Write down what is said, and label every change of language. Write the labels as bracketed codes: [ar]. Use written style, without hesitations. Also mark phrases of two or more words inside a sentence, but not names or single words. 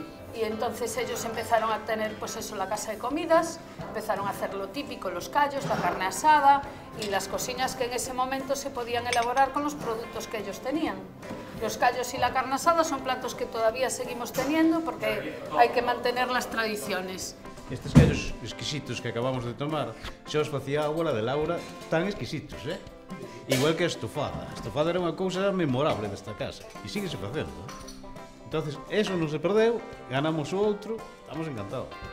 [es] Y entonces ellos empezaron a tener pues eso, la casa de comidas, empezaron a hacer lo típico, los callos, la carne asada y las cocinas que en ese momento se podían elaborar con los productos que ellos tenían. Los callos y la carne asada son platos que todavía seguimos teniendo porque hay que mantener las tradiciones. [gl] Estes callos exquisitos que acabamos de tomar, xa os facía a abuela de Laura, tan exquisitos, Igual que a estofada. A estofada era unha cousa memorable desta casa e síguese facendo. Entonces, eso non se perdeu, ganamos o outro, estamos encantados.